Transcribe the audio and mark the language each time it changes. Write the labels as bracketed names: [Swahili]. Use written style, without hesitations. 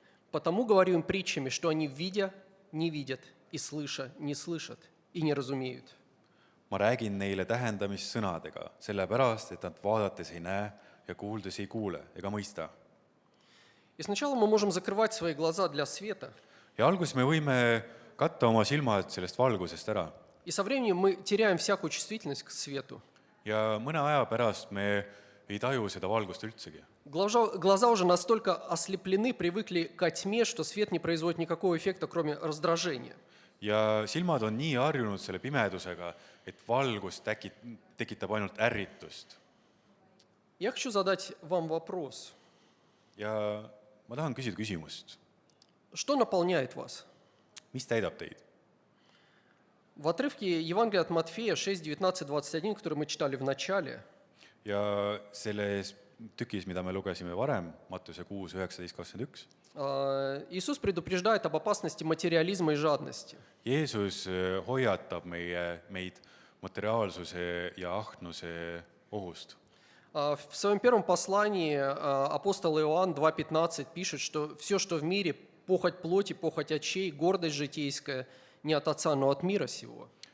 [Russian] «Потому говорю им притчами, что они, видя, не видят, и слыша, не слышат, и не разумеют». [Estonian] Ma räägin neile tähendamissõnadega, sellepärast, et nad vaadates ei näe ja kuuldes ei kuule ega mõista. [Russian] И сначала мы можем закрывать свои глаза для света, [Estonian] Ja alguses me võime katta oma silmad sellest valgusest ära. [Russian] и со временем мы теряем всякую чувствительность к свету. [Estonian] Ja mõne aja pärast me ei taju seda valgust üldsegi. [Russian] Глаза уже настолько ослеплены, привыкли к тьме, что свет не производит никакого эффекта, кроме раздражения. [Estonian] Ja silmad on nii harjunud selle pimedusega, et valgus tekitab ainult ärritust. [Russian] Я хочу задать вам вопрос. [Estonian] Ja ma tahan küsida küsimust. [Russian] Что наполняет вас? [Estonian] Mis täidab teid? [Russian] В отрывке Евангелия от Матфея 6, 19, 21, который мы читали в начале, [Estonian] Ja selles tükis, mida me lugesime varem, Mattuse 6, 19, 21, [Russian] Иисус предупреждает об опасности материализма и жадности. [Estonian] Jeesus hoiatab meid materiaalsuse ja ahnuse ohust. [Russian] В своем первом послании апостол Иоанн 2:15 пишет, что все, что в мире, похоть плоти, похоть очей, гордость житейская, не от Отца, но от мира сего.